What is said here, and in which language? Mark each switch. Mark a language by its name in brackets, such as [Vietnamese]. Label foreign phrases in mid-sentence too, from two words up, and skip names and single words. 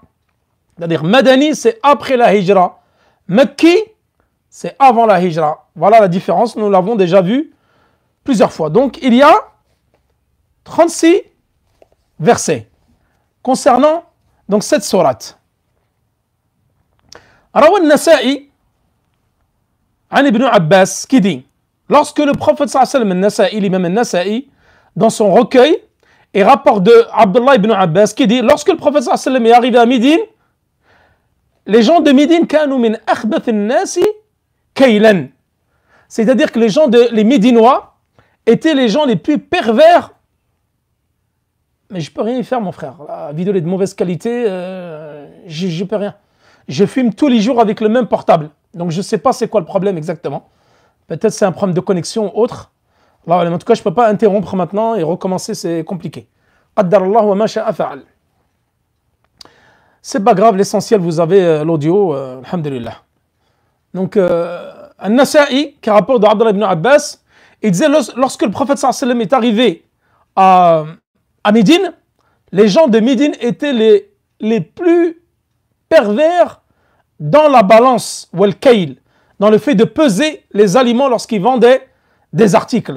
[French] C'est-à-dire Madani, c'est après la hijra. Makki, c'est avant la hijra. Voilà la différence, nous l'avons déjà vu plusieurs fois. Donc il y a 36 versets concernant donc cette sourate. [Arabic] روى النسائي عن ابن عباس [French] qui dit, lorsque le prophète [Arabic] صلى الله عليه وسلم, [French] al-Nasa'i, l'imam al-Nasa'i, dans son recueil, et rapport de Abdullah ibn Abbas qui dit, lorsque le prophète [Arabic] صلى الله عليه وسلم [French] est arrivé à Médine, les gens de Médine [Arabic] كانوا من أخبث الناس كيلا, [French] c'est-à-dire que les Médinois étaient les gens les plus pervers. Mais je peux rien y faire, mon frère. La vidéo est de mauvaise qualité, je peux rien. Je filme tous les jours avec le même portable, donc je sais pas c'est quoi le problème exactement. Peut-être c'est un problème de connexion ou autre. Alors, en tout cas, je peux pas interrompre maintenant et recommencer, c'est compliqué. [Arabic] قدر الله وما شاء فعل. [French] C'est pas grave, l'essentiel, vous avez l'audio, alhamdulillah. Donc, An-Nasa'i, qui rapporte d'Abdullah ibn Abbas, il disait, lorsque le prophète [Arabic] صلى الله عليه وسلم [French] est arrivé à Médine, les gens de Médine étaient les plus pervers dans la balance, ou al-kayl, dans le fait de peser les aliments lorsqu'ils vendaient des articles.